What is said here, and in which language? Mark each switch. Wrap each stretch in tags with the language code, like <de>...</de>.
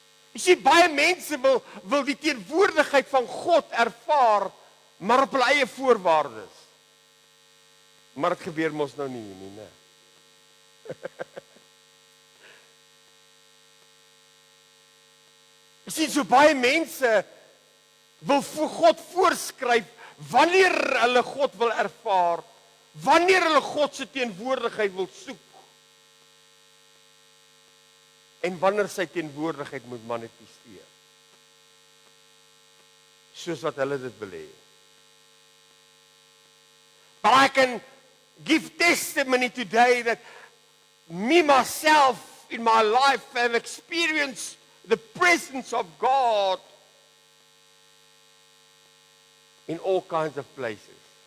<af>Jy sien, baie mense wil die teenwoordigheid van God ervaar maar op hulle eie voorwaardes. Maar dit gebeur mos nou nie, né? Jy sien, so baie mense wil vir God voorskryf wanneer hulle God wil ervaar, wanneer hulle God se teenwoordigheid wil soek, en wanneer sy teenwoordigheid moet manifesteer, soos wat hulle dit wil hê.</af> <en>But I can give testimony today that me myself in my life have experienced the presence of God in all kinds of places.</en>